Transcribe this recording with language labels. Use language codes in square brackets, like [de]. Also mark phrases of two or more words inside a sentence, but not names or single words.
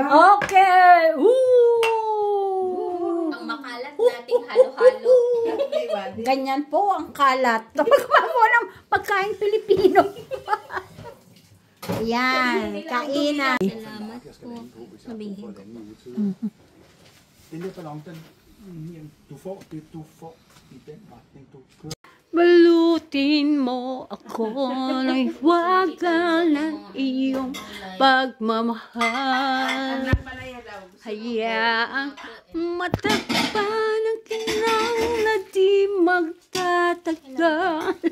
[tl] Okay. Ooh. Ang makalat nating halo-halo. Ganyan po ang kalat. Kapag mo ng pagkain Pilipino. Yan, kainan. Salamat po. Sabihin ko. [da] Den der ballon, du får i den retning, du kører. [tl] Balutin mo ako ng hiwaga ng iyong pagmamahal. Hayaang matakpan ang kinang na di magtatagal.